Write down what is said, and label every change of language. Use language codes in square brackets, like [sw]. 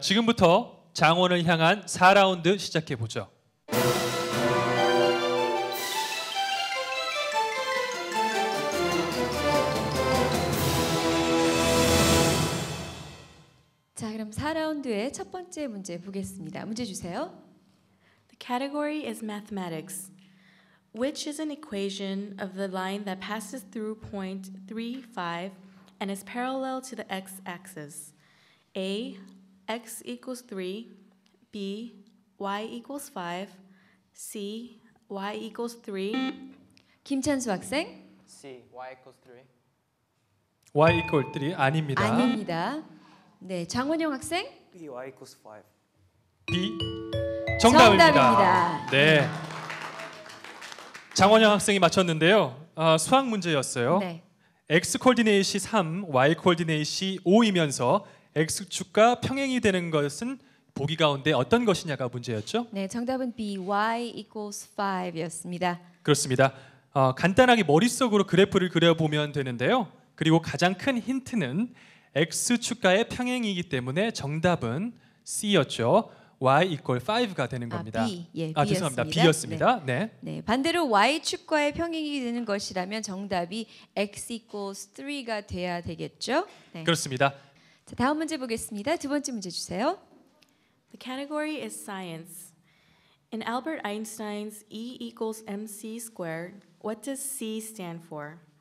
[ko] 지금부터 장원을 향한 4라운드 시작해 보죠. 자, 그럼 4라운드의 첫 번째 문제 보겠습니다. 문제 주세요. [en] The category is mathematics. Which is an equation of the line that passes through point 35 and is parallel to the x-axis? A. X equals 3. B. Y equals 5. C. Y equals 3. [ko] 김찬수 학생. [en] C. Y equals 3. Y equal 3 [ko] 아닙니다. 아닙니다. 네, 장원영 학생. [en] B. Y equals 5. [ko] B. 정답입니다. 정답입니다. 네. 장원영 학생이 맞췄는데요. 수학 문제였어요. 네. x 코디네이시 3, y 코디네이시 5이면서 x축과 평행이 되는 것은 보기 가운데 어떤 것이냐가 문제였죠? 네, 정답은 B. [en] Y equals 5였습니다. [ko] 그렇습니다. 간단하게 머릿속으로 그래프를 그려보면 되는데요. 그리고 가장 큰 힌트는 x축과의 평행이기 때문에 정답은 C였죠. [en] y equal 5가 되는 겁니다. [ko] B. 예, 죄송합니다. B였습니다. B였습니다. 네. 네, 반대로 y축과의 평행이 되는 것이라면 정답이 [en] x equals 3 [ko] 가 돼야 되겠죠? 네. 그렇습니다. 자, 다음 문제 보겠습니다. 두 번째 문제 주세요. [en] The category is science. In Albert Einstein's E equals mc squared, what does C stand for?